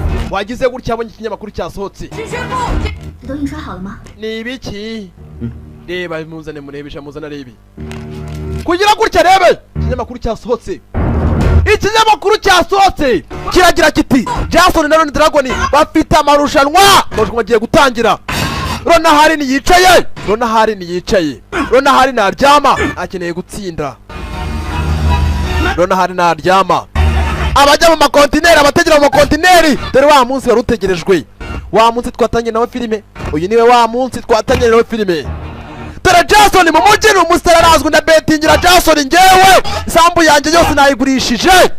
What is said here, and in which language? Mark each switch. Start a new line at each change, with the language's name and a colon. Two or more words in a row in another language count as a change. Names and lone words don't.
Kinyarwanda: wagize gutya abonye ikinyamakuru cyasohotse
Chinese: 都印刷好了吗？
Kinyarwanda: ni ibiki reba muzane murebesha muzana rebi kugira gutya rebe ikinyamakuru cyasohotse kiragira kiti Jason na Ronnie Dragon bafite amarushanwa bagiye gutangira Ronahari niyicaye Ronahari naryama akeneye gutsinda Ronahari naryama abajya mu makontineri abategera mu makontineri dore wa munsi warutegerejwe wa munsi twatanye nawe filime uyu niwe wa munsi twatanye nawe filime dore Jason mu mujyi ni umusitari arazwi na betingira Jason ngewe isambu yanjye yose nayigurishije